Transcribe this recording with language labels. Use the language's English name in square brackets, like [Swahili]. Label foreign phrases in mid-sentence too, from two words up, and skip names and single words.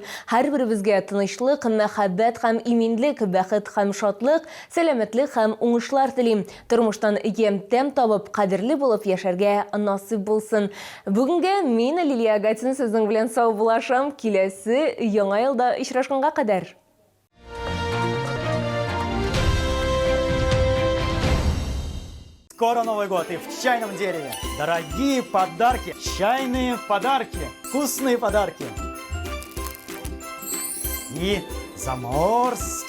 [Tatar] Һәрберебезгә тынычлык, мәхәббәт һәм иминлек, бәхет һәм шатлык, сәламәтлек һәм уңышлар телим. Тормыштан ямь-тәм табып, кадерле булып яшәргә насыйп булсын. Бүгенгә мин Лилия Гатина сезнең белән сау булашам. Киләсе яңа елда очрашканга кадәр. [Russian] Скоро Новый год и в чайном дереве. Дорогие подарки, чайные подарки, вкусные подарки. И заморские подарки.